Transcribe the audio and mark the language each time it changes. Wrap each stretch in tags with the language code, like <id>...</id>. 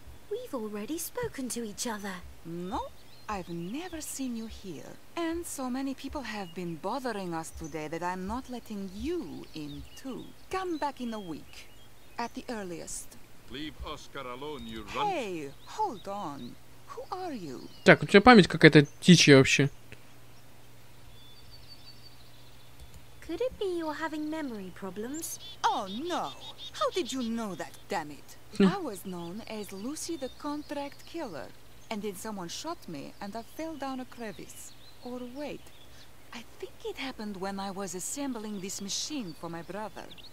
<en>We've already spoken to each other. No, I've never seen you here. And so many people have been bothering us today that I'm not letting you in too. Come back in a week, at the earliest. Leave Oscar alone, you runt. Hey, hold on. Who are you?</en> <ru>Так, у тебя память какая-то птичья вообще.</ru> <en>Could it be you're having memory problems? Oh no! How did you know that, damn it? I was known as Lucy the Contract Killer. And then someone shot me and I fell down a crevice. Or wait, I think it happened when I was assembling this machine for my brother.</en>